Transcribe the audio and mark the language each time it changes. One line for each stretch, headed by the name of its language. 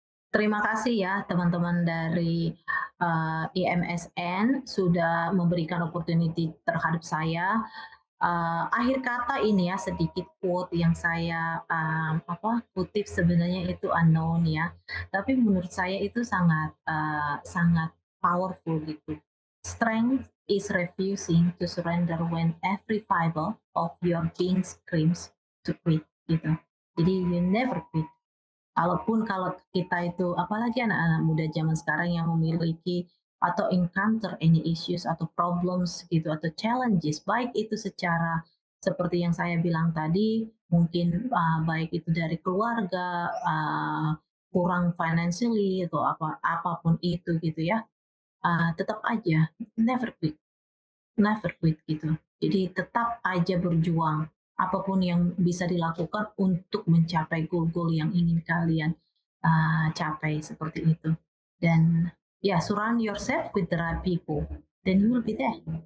Indonesian: Terima kasih ya teman-teman dari IMSN sudah memberikan opportunity terhadap saya. Akhir kata ini ya sedikit quote yang saya kutip sebenarnya itu unknown ya, tapi menurut saya itu sangat sangat powerful gitu.
English: Strength is refusing to surrender when every fiber of your being screams to quit gitu. Jadi you never quit.
Indonesian: Kalau kita itu, apalagi anak-anak muda zaman sekarang yang memiliki atau encounter any issues atau problems gitu atau challenges, baik itu secara seperti yang saya bilang tadi, mungkin baik itu dari keluarga, kurang financially atau apapun itu gitu ya, tetap aja never quit gitu. Jadi tetap aja berjuang apapun yang bisa dilakukan untuk mencapai goal-goal yang ingin kalian capai seperti itu.
English: Dan ya, surround yourself with the right people, then you will be there.